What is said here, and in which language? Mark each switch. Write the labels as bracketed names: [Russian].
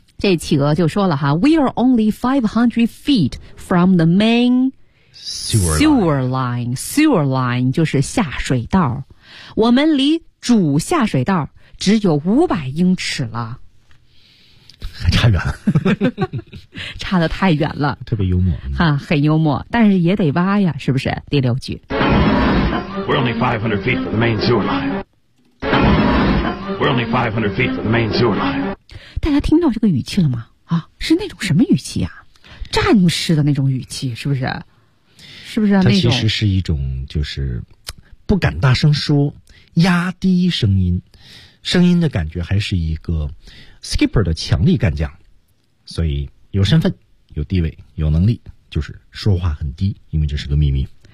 [Chinese] 这企鹅就说了哈 [English] We are only 500 feet from the mainSewer line [Chinese] 就是下水道我们离主下水道只有500英尺了还差远了差得太远了特别幽默、啊、很幽默但是也得挖呀是不是第六句 [English] We're only 500 feet from the main sewer line We're only 500 feet from the main sewer line [Chinese] 大家听到这个语气了吗啊，是那种什么语气啊战士的那种语气是不是是不是、啊、它其实是一种就是不敢大声说压低声音的感觉还是一个 skipper 的强力干将所以有身份有地位有能力就是说话很低因为这是个秘密